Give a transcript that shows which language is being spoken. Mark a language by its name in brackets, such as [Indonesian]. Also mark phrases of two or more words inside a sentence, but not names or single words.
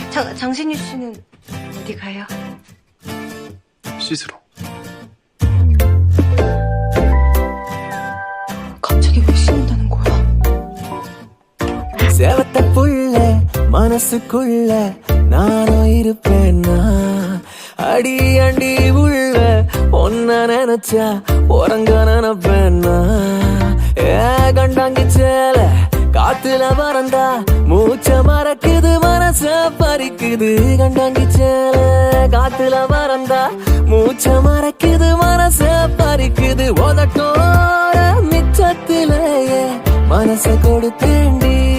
[Korean] 장신유 씨는 어디 가요? 씻으러. 갑자기 왜 씻는다는 거야? [Tamil] சேவத்த புள்ள மனசுக்குள்ள நானும் இருப்பேன்னா அடி அண்டி உள்ள ஒன்ன நினைச்சா உறங்க நினைப்பேன்னா கண்டாங்கி சேல காத்துல பறந்தா மூச்ச மறக்குது மனச பறிக்குது கண்டாங்கி சேல காத்துல பறந்தா மூச்ச மறக்குது மனச பறிக்குது உதட்டோர மிச்சத்திலேயே மனச கொடுத்தேண்டி